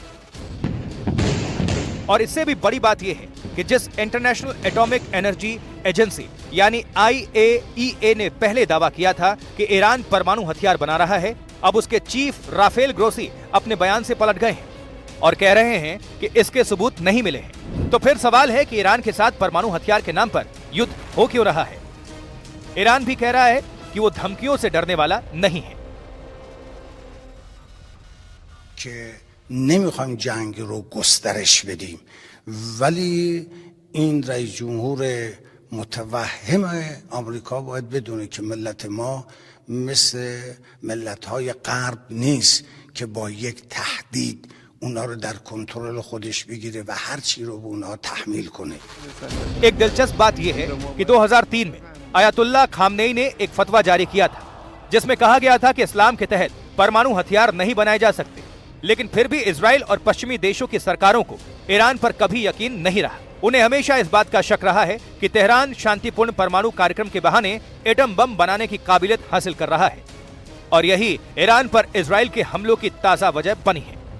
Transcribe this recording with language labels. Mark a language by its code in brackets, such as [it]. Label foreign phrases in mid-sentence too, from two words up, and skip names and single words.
[hi] और इससे भी बड़ी बात यह है कि जिस इंटरनेशनल एटॉमिक एनर्जी एजेंसी यानी IAEA ने पहले दावा किया था कि ईरान परमाणु हथियार बना रहा है, अब उसके चीफ राफेल ग्रोसी अपने बयान से पलट गए हैं और कह रहे हैं कि इसके सबूत नहीं मिले हैं। तो फिर सवाल है कि ईरान के साथ परमाणु हथियार के नाम पर युद्ध हो क्यों रहा है? ईरान भी कह रहा है कि वो धमकियों से डरने वाला नहीं है। [fa] که نمیخوایم جنگ رو گسترش بدیم، ولی این رئیس جمهور متوهم آمریکا باید بدونه که ملت ما مثل ملت‌های غرب نیست که با یک تهدید اونا رو در کنترل خودش بگیره و هر چی رو به اونا تحمیل کنه. [hi] एक दिलचस्प बात यह है कि 2003 में आयतुल्लाह खामनेई ने एक फतवा जारी किया था जिसमें कहा गया था कि इस्लाम के तहत परमाणु हथियार नहीं बनाए जा सकते, लेकिन फिर भी इजराइल और पश्चिमी देशों की सरकारों को ईरान पर कभी यकीन नहीं रहा। उन्हें हमेशा इस बात का शक रहा है कि तेहरान शांतिपूर्ण परमाणु कार्यक्रम के बहाने [en] atom bomb [hi] बनाने की काबिलियत हासिल कर रहा है और यही ईरान पर इजराइल के हमलों की ताजा वजह बनी है।